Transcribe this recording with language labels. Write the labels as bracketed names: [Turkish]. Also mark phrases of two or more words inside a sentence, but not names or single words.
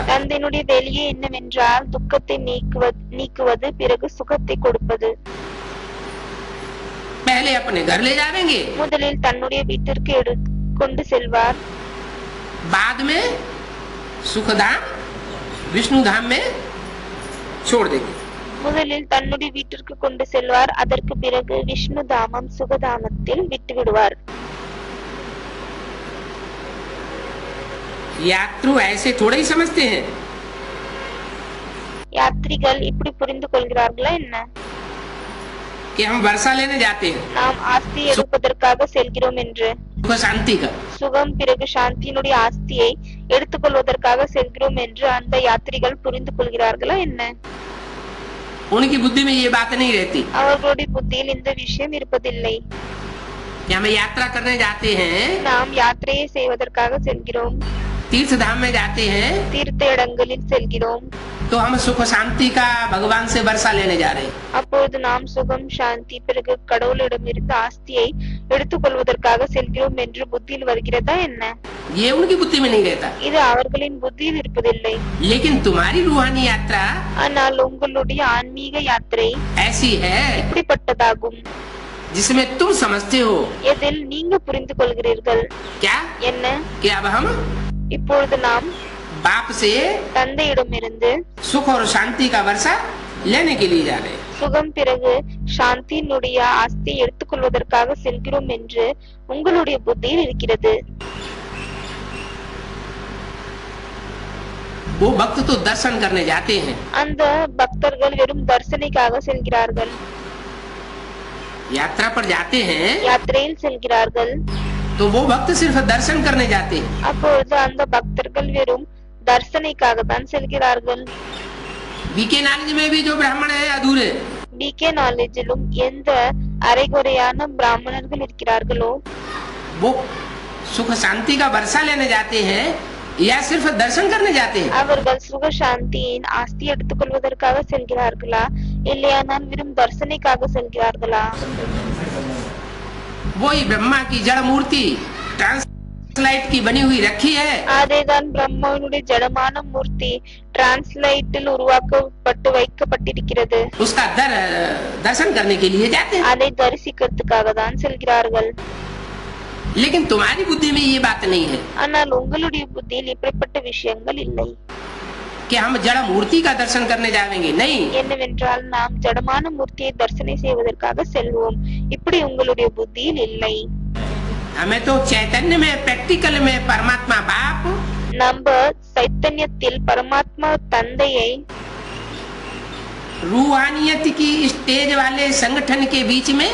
[Tamil] தந்தையினுடைய வேலையே என்னவென்றால் துக்கத்தை நீக்குவது பிறகு சுகத்தை கொடுப்பது. [Hindi] पहले अपने घर ले जाएंगे, [Tamil] முதலில் தன்னுடைய வீட்டிற்கு கொண்டு செல்வார். [Hindi] बाद में सुखधाम विष्णु धाम में छोड़ देंगे. [Tamil] முதலில் தன்னுடைய வீட்டிற்கு கொண்டு செல்வார். அதற்கு பிறகு விஷ்ணு தாமம் சுகதாமத்தில் விட்டு விடுவார். [Hindi] यात्रु ऐसे थोड़े ही समझते हैं. [Tamil] யாத்ரிகள் இப்படி புரிந்து கொள்கிறார்களா என்ன? [Hindi] कि हम वर्षा लेने जाते हैं, [Tamil] நாம் ஆஸ்தி எடுப்பதற்காக செல்கிறோம் என்று. [Hindi] सुख शांति का. [Tamil] சுகம் பிறகு சாந்தியினுடைய ஆஸ்தியை எடுத்துக்கொள்வதற்காக செல்கிறோம் என்று அந்த யாத்திரிகள் புரிந்து கொள்கிறார்களா என்ன? [Hindi] उनकी बुद्धि में ये बात नहीं रहती. [Tamil] அவர்களுடைய புத்தியில் இந்த விஷயம் இருப்பதில்லை. [Hindi] हम यात्रा करने जाते हैं, [Tamil] நாம் யாத்திரையை செய்வதற்காக செல்கிறோம், [Hindi] तीर्थ धाम में जाते हैं, [Tamil] தீர்த்த இடங்களில் செல்கிறோம். [Hindi] तो हम सुख शांति का भगवान से वर्षा लेने जा रहे हैं. [Tamil] அப்பொழுது நாம் சுகம் சாந்தி பிறகு கடவுளிடமிருந்து ஆஸ்தியை எடுத்துக்கொள்வதற்காக செல்கிறோம் என்று புத்தியில் வருகிறதா என்ன? [Hindi] ये उनकी बुद्धि में नहीं रहता. [Tamil] இது அவர்களின் புத்தியில் இருப்பதில்லை. [Hindi] लेकिन तुम्हारी रूहानी यात्रा [Tamil] ஆனால் उங்களுடைய ஆன்மீக யாத்திரை [Hindi] ऐसी है [Tamil] இப்படிப்பட்டதாகும், [Hindi] जिसमें तुम समझते हो [Tamil] எதில் நீங்க புரிந்து கொள்கிறீர்கள். [Hindi] क्या [Tamil] என்ன? [Hindi] कि अब हम [Tamil] இப்பொழுது நாம் [Hindi] बाप से [Tamil] தந்தையிடமிருந்து [Hindi] सुख और शांति का वर्षा लेने के लिए जा रहे हैं. [Tamil] சுகம் பிறகு சாந்தியினுடைய ஆஸ்தியை எடுத்துக்கொள்வதற்காக செல்கிறோம் என்று உங்களுடைய புத்தியில் இருக்கிறது. [Hindi] वो भक्त तो दर्शन करने जाते हैं. [Tamil] அந்த பக்தர்கள் வெறும் தரிசனைக்காக செல்கிறார்கள், [Hindi] यात्रा पर जाते हैं [Tamil] யாத்திரையில் செல்கிறார்கள். [Hindi] तो वो भक्त सिर्फ दर्शन करने जाते हैं. [Tamil] அப்பொழுது அந்த பக்தர்கள் வெறும் தரிசனைக்காக தான் செல்கிறார்கள். [Hindi] बीके नॉलेज में भी जो ब्राह्मण है अधूरे, [Tamil] பிகே நாலேஜிலும் எந்த அரைகுறையான பிராமணர்கள் இருக்கிறார்களோ [Hindi] वो सुख शांति का वर्षा लेने जाते हैं या सिर्फ दर्शन करने जाते हैं. [Tamil] அவர்கள் சுக சாந்தியின் ஆஸ்தி எடுத்துக்கொள்வதற்காக செல்கிறார்களா இல்லையானால் வெறும் தரிசனைக்காக செல்கிறார்களா? [Hindi] वही ब्रह्मा की जड़ मूर्ति ट्रांसलाइट की बनी हुई रखी है. [Tamil] அதேதான் பிரம்மாவினுடைய ஜடமான மூர்த்தி டிரான்ஸ்லைட்டில் உருவாக்கப்பட்டு வைக்கப்பட்டிருக்கிறது. [Hindi] उसका दर्शन करने के लिए जाते हैं. [Tamil] அதை தரிசிக்கிறதுக்காக தான் செல்கிறார்கள். [Hindi] लेकिन तुम्हारी बुद्धि में ये बात नहीं है [Tamil] ஆனால் உங்களுடைய புத்தியில் இப்படிப்பட்ட விஷயங்கள் இல்லை. [Hindi] कि हम जड़ मूर्ति का दर्शन करने जाएंगे. नहीं, [Tamil] என்னவென்றால் நாம் ஜடமான மூர்த்தியை தரிசனை செய்வதற்காக செல்வோம். இப்படி உங்களுடைய புத்தியில் இல்லை. [Hindi] हमें तो चैतन्य में प्रैक्टिकल में परमात्मा बाप [Tamil] நம்ம சைத்தன்யத்தில் பரமாத்மா தந்தையை [Hindi] रूहानियत की स्टेज वाले संगठन के बीच में